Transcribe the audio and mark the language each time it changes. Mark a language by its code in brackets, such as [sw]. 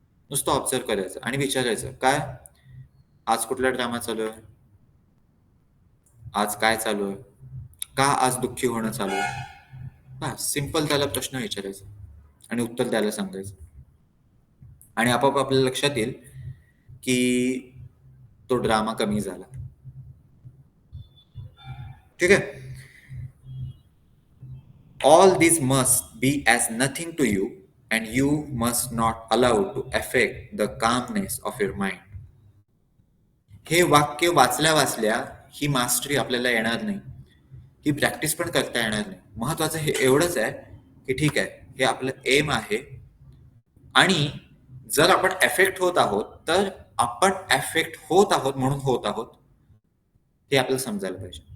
[mr] नुसतं ऑब्झर्व करायचं आणि विचारायचं, काय आज कुठला ड्रामा चालू आहे, आज काय चालू आहे, का आज दुःखी होणं चालू आहे. हा सिंपल त्याला प्रश्न विचारायचा आणि उत्तर द्यायला सांगायचं. आणि आपोआप आपल्या लक्षात येईल की तो ड्रामा कमी झाला. ठीक आहे. [en] All these must be as nothing to you, and you must not allow to affect the calmness of your mind. [mr] हे वाक्य वाचल्या वाचल्या ही मास्टरी आपल्याला येणार नाही, ही प्रॅक्टिस पण करता येणार नाही. महत्वाचं हे एवढंच आहे की ठीक आहे, हे आपलं एम आहे आणि जर आपण एफेक्ट होत आहोत तर आपण एफेक्ट होत आहोत म्हणून होत आहोत हे आपल्याला समजायला पाहिजे.